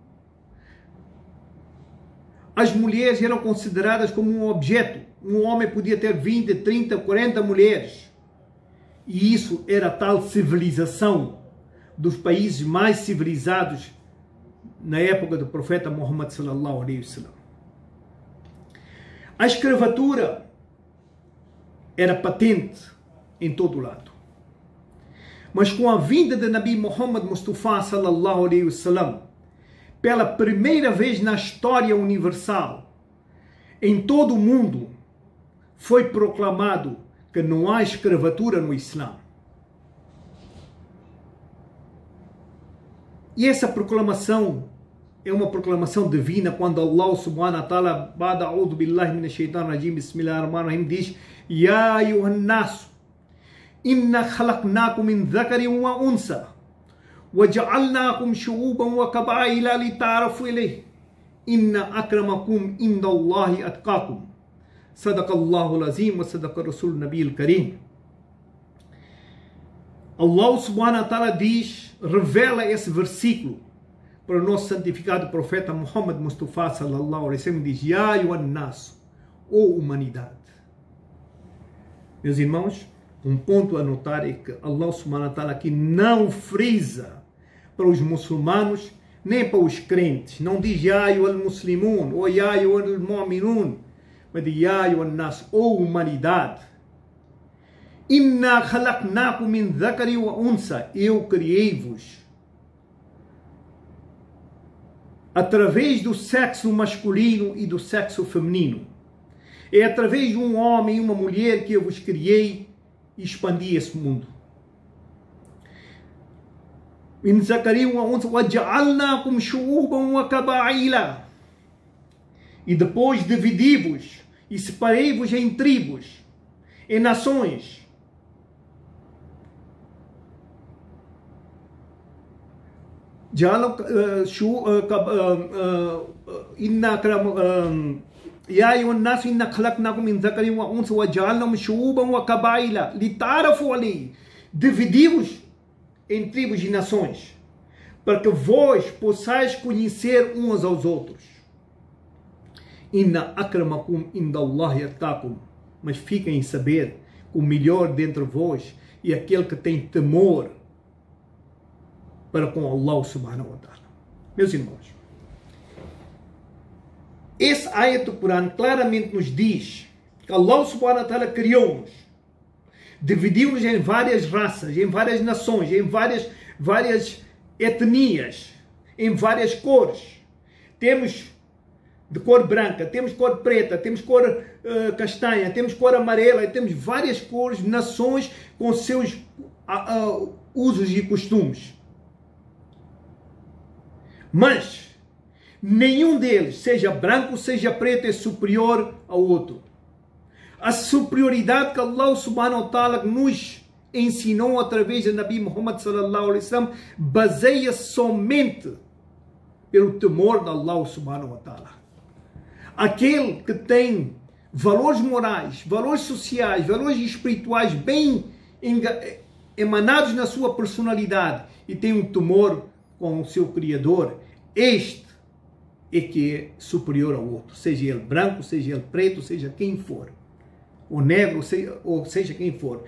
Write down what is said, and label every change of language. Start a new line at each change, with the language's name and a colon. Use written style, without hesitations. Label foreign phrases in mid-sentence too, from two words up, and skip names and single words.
Portuguese: As mulheres eram consideradas como um objeto. Um homem podia ter 20, 30, 40 mulheres. E isso era a tal civilização dos países mais civilizados na época do profeta Muhammad
Arabic: صلى الله عليه وسلم.
Portuguese: A escravatura era patente em todo lado. Mas com a vinda de Nabi Muhammad Mustafa
Arabic: صلى الله عليه وسلم,
Portuguese: pela primeira vez na história universal, em todo o mundo, foi proclamado que não há escravatura no Islã. E essa proclamação é uma proclamação divina quando
Arabic: الله سبحانه وتعالى بعد أعوذ بالله من الشيطان الرجيم بسم الله الرحمن الرحيم,
Portuguese: diz:
Arabic: يا أيها الناس إنا خلقناكم من ذكر وأنثى وجعلناكم شعوبا وقبائل لتعارفوا إليه إن أكرمكم عند الله أتقاكم. صدق الله العظيم وصدق رسول النبي الكريم. الله سبحانه وتعالى
Portuguese: diz, revela esse versículo para o nosso santificado profeta Muhammad Mustafa
Arabic: صلى الله عليه وسلم,
Portuguese: diz:
Arabic: يا أيها الناس,
Portuguese: ó humanidade. Meus irmãos, um ponto a notar é que
Arabic: الله سبحانه وتعالى
Portuguese: aqui não frisa para os muçulmanos nem para os crentes, não diz
Arabic: يا أيها المسلمون
Portuguese: ou
Arabic: يا أيها المؤمنون,
Portuguese: mas diz
Arabic: يا أيها الناس,
Portuguese: ó humanidade.
Arabic: إنا خلقناكم من ذكر وأنثى,
Portuguese: eu criei-vos através do sexo masculino e do sexo feminino. É através de um homem e uma mulher que eu vos criei e expandi esse mundo.
Arabic: من ذكر وأنثى وجعلناكم شعوبا وقبائل,
Portuguese: e depois dividi-vos e separei-vos em tribos, em nações.
Arabic: يا أيها الناس إنا خلقناكم من ذكر وأنثى وجعلناكم شعوبا وقبائل لتعارفوا عليه,
Portuguese: dividi-vos em tribos e nações para que vós possais conhecer uns aos outros.
Arabic: إن أكرمكم عند الله أتقاكم,
Portuguese: mas fiquem em saber que o melhor dentre vós é aquele que tem temor para com
Arabic: الله سبحانه وتعالى.
Portuguese: Meus irmãos, esse ayat do Corão claramente nos diz que
Arabic: الله سبحانه وتعالى
Portuguese: criou-nos, dividiu-nos em várias raças, em várias nações, em várias etnias, em várias cores. Temos de cor branca, temos cor preta, temos cor castanha, temos cor amarela, temos várias cores, nações com seus usos e costumes. Mas nenhum deles, seja branco, seja preto, é superior ao outro. A superioridade que
Arabic: الله سبحانه وتعالى
Portuguese: nos ensinou através de Nabi Muhammad
Arabic: صلى الله عليه وسلم
Portuguese: baseia-se somente pelo temor de
Arabic: الله سبحانه وتعالى.
Portuguese: Aquele que tem valores morais, valores sociais, valores espirituais bem emanados na sua personalidade e tem um temor com o seu Criador, este é que é superior ao outro, seja ele branco, seja ele preto, seja quem for, ou negro, ou seja quem for.